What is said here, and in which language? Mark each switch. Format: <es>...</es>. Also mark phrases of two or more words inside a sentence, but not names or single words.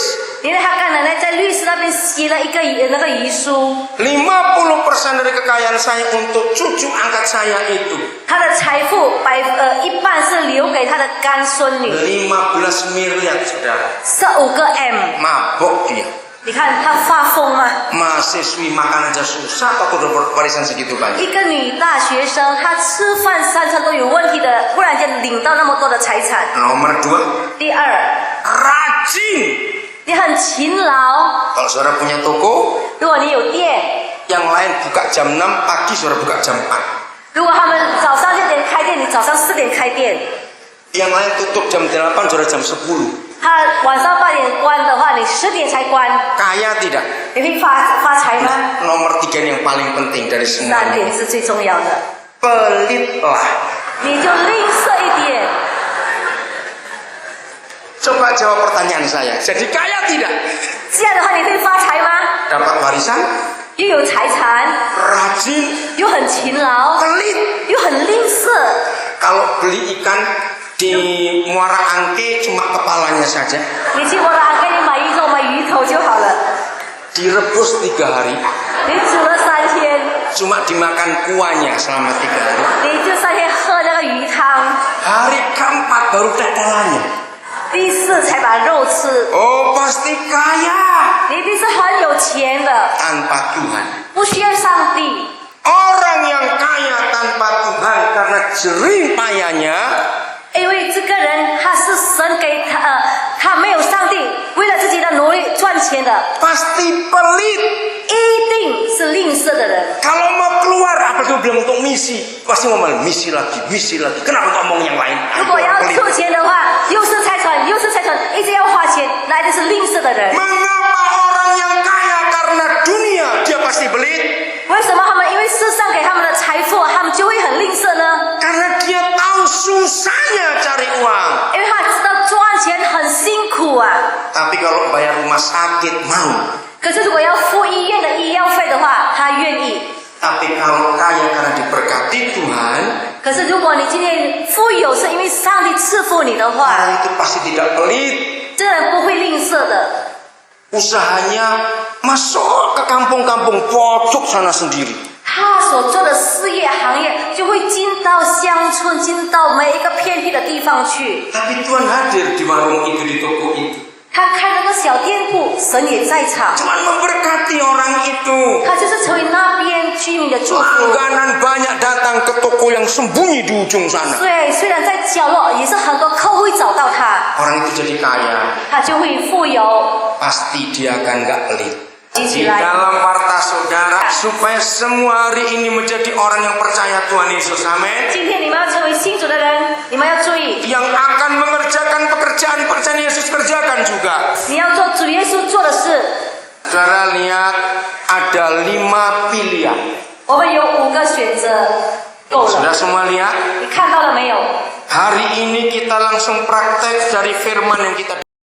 <zh>因为他跟奶奶在律师那边写了一个那个遗书，</zh> <id>50% dari kekayaan saya untuk cucu angkat saya itu.</id> <zh>他的财富一半是留给他的干孙女，</zh> <id>15 miliar, saudara.</id> <zh>15个 M。</zh> <id>Mabok dia.</id> <zh>你看他发疯吗？</zh> <id>Mahasiswi makan aja susah, takut dapat warisan segitu banyak.</id> <zh>一个女大学生，她吃饭3餐都有问题的，忽然间领到那么多的财产。</zh> <id>Nomor 2,</id> <zh>第二，</zh> <id>rajin.</id> <zh>你很勤劳。</zh> <id>Kalau saudara punya toko,</id> <zh>如果你有店，</zh> <id>yang lain buka jam 6, pagi saudara buka jam 4.</id> <zh>如果他们早上6点开店，你早上4点开店。</zh> <id>Yang lain tutup jam 8, saudara jam 10.</id> <zh>他晚上8点关的话，你10点才关，</zh> <id>Kaya tidak?</id> <zh>你会发财吗？</zh> <id>Nomor 3 yang paling penting dari</id> <zh>3</zh> <id>semuanya.</id> <zh>点是最重要的。</zh> <id>Pelitlah.</id> <zh>你就吝啬一点。</zh> <id>Coba jawab pertanyaan saya. Jadi kaya tidak?</id> <zh>这样的话，你会发财吗？</zh> <id>Dapat warisan,</id> <zh>又有财产，</zh> <id>rajin,</id> <zh>又很勤劳，</zh> <id>pelit.</id> <zh>又很吝啬。</zh> <id>Kalau beli ikan di Muara Angke cuma kepalanya saja.</id> <zh>你去我哪给你买鱼头就好了。</zh> <id>Direbus 3 hari.</id> <zh>你煮了3天，</zh> <id>Cuma dimakan kuahnya selama 3 hari.</id> <zh>你就3天喝那个鱼汤，</zh> <id>Hari keempat baru tetelannya.</id> <zh>第4才把肉吃。</zh> <id>Oh, pasti kaya.</id> <zh>你一定是很有钱的，</zh> <id>Tanpa Tuhan.</id> <zh>不需要上帝。</zh> <id>Orang yang kaya tanpa Tuhan karena jerih payahnya,</id> <zh>因为这个人他是神给他没有上帝，为了自己的努力赚钱的，</zh> <id>pasti pelit.</id> <zh>一定是吝啬的人。</zh> <id>Kalau mau keluar, apa dia bilang untuk misi? Pasti ngomong misi lagi. Kenapa ngomong yang lain?</id> <zh>如果要出钱的话，又是财产，一直要花钱，那一定是吝啬的人。</zh> <id>Mengapa orang yang kaya karena dunia dia pasti pelit?</id> <zh>为什么他们因为世上给他们的财富，他们就会很吝啬呢？</zh> <id>Karena dia tahu susahnya cari uang.</id> <zh>因为他知道赚钱很辛苦啊。</zh> <id>Tapi kalau bayar rumah sakit mau.</id> <zh>可是如果要付医院的医药费的话，他愿意。</zh> <id>Tapi kalau kaya karena diberkati Tuhan,</id> <zh>可是如果你今天富有是因为上帝赐福你的话，</zh> <id>orang itu pasti tidak pelit.</id> <zh>这个人不会吝啬的。</zh> <id>Usahanya masuk ke kampung-kampung pojok sana sendiri.</id> <zh>他所做的事业行业就会进到乡村，进到每一个偏僻的地方去。</zh> <id>Tapi Tuhan hadir di warung itu, di toko itu.</id> <zh>他开了个小店铺，神也在场，</zh> <id>Tuhan memberkati orang itu.</id> <zh>他就是成为那边居民的祝福。</zh> <id>Langganan banyak datang ke toko yang sembunyi di ujung sana.</id> <zh>虽然在角落，也是很多客户会找到他，</zh> <id>Orang itu jadi kaya.</id> <zh>他就会富有。</zh> <id>Pasti dia akan gak pelit.</id> <zh>一</zh> <id>Di</id> <zh>起来，</zh> <id>dalam warta saudara, supaya semua hari ini menjadi orang yang percaya Tuhan Yesus. Amin.</id> <zh>今天你们要成为信主的人，你们要注意，</zh> <id>Yang akan mengerjakan pekerjaan Yesus kerjakan juga.</id> <zh>你要做主耶稣做的事。</zh> <id>Saudara lihat ada 5 pilihan.</id> <zh>我们有5个选择，够了。</zh> <id>Sudah semua lihat?</id> <zh>你看到了没有？</zh> <id>Hari ini kita langsung praktek dari firman yang kita</id>